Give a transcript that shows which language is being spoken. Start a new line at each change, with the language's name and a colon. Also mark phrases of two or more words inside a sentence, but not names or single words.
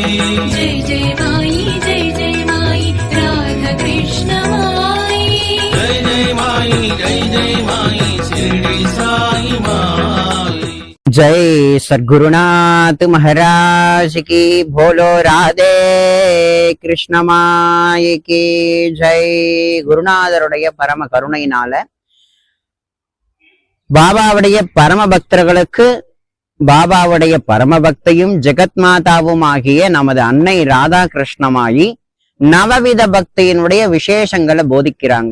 Hindi: जय जय माई राधा कृष्ण माई जय माई शिरडी साई माई। जय सद्गुरुनाथ महाराज की बोलो राधे कृष्ण माई की जय।
Tamil: குருநாதருடைய பரம கருணையினால பாபாவுடைய பரம பக்தர்களுக்கு பாபாவுடைய பரம பக்தியும் ஜெகத் மாதாவும் ஆகிய நமது அன்னை ராதா கிருஷ்ணமாயி நவவித பக்தியினுடைய விசேஷங்களை போதிக்கிறாங்க.